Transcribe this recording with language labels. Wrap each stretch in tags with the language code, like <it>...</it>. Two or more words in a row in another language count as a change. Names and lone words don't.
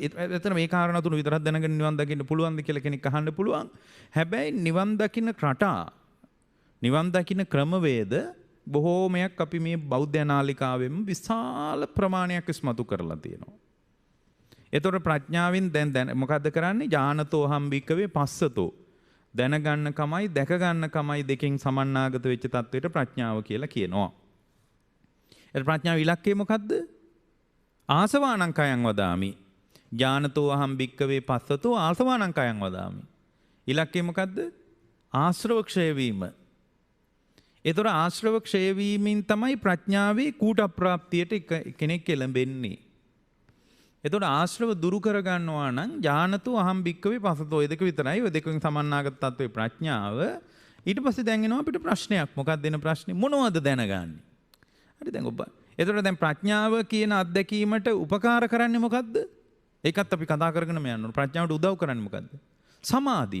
<si>ඇත්තට මේ කාරණා තුන විතරක් දැනගෙන නිවන් දකින්න පුළුවන්ද කියලා කෙනෙක් අහන්න පුළුවන්. හැබැයි නිවන් දකින්න රටා නිවන් දකින්න ක්‍රමවේද බොහෝමයක් අපි මේ බෞද්ධ නාලිකාවෙම විශාල ප්‍රමාණයක් ඉස්මතු කරලා තියෙනවා. ඒතකොට ප්‍රඥාවෙන් දැන් මොකද්ද කරන්නේ?</si> <pi>ඥානතෝ අහම් භික්කවේ පස්සතෝ</pi> <si>දැනගන්න කමයි දැක ගන්න කමයි දෙකෙන් සමන්නාගත වෙච්ච තත්වයට ප්‍රඥාව කියලා කියනවා. ඒ ප්‍රඥාව ඉලක්කය මොකද්ද?</si> <pi>ආසවානං කයං වදාමි. ඥානතෝ අහම් භික්කවේ පස්සතෝ ආසවානං කයං වදාමි.</pi> <si>ඉලක්කය මොකද්ද? ආශ්‍රව ක්ෂය වීම. ඒතර ආශ්‍රව ක්ෂය වීමෙන් තමයි ප්‍රඥාවේ කූට ප්‍රාප්තියට කෙනෙක් එළඹෙන්නේ. එතකොට ආශ්‍රව දුරු කර ගන්නවා නම්</si> <pi>ඥානතෝ අහම් භික්කවේ පස්සතෝ</pi> <si>ඒ දෙක විතරයි. ඔය දෙකෙන් සමන්නාගත තත්වයේ ප්‍රඥාව. ඊට පස්සේ දැන් එනවා අපිට ප්‍රශ්නයක්. මොකක්ද එන ප්‍රශ්නේ? මොනවද දැනගන්නේ? හරි දැන් ඔබ එතකොට දැන් ප්‍රඥාව කියන අත්දැකීමට උපකාර කරන්නේ මොකද්ද? ඒකත් අපි කතා කරගෙන යන්න ඕන. ප්‍රඥාවට උදව් කරන්නේ මොකද්ද? සමාධිය.</si>